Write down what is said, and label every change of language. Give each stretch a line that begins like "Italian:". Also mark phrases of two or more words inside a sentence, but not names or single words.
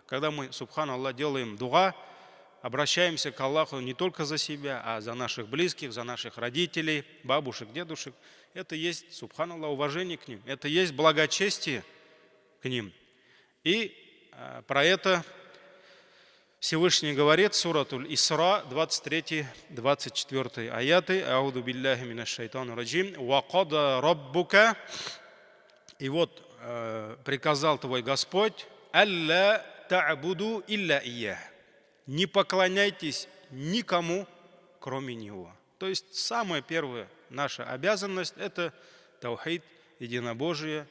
Russian: Когда мы, субханаллах, делаем дуа, обращаемся к Аллаху не только за себя, а за наших близких, за наших родителей, бабушек, дедушек, это есть, субханаллах, уважение к ним, это есть благочестие к ним. И про это Всевышний говорит, суратуль Исра, 23-24 аяты,
Arabic: أعوذ بالله من الشيطان الرجيم وقضى ربك,
Russian: и вот приказал твой Господь,
Arabic: ألا تعبدوا إلا إياه,
Russian: не поклоняйтесь никому, кроме Него. То есть самая первая наша обязанность – это таухид, единобожие.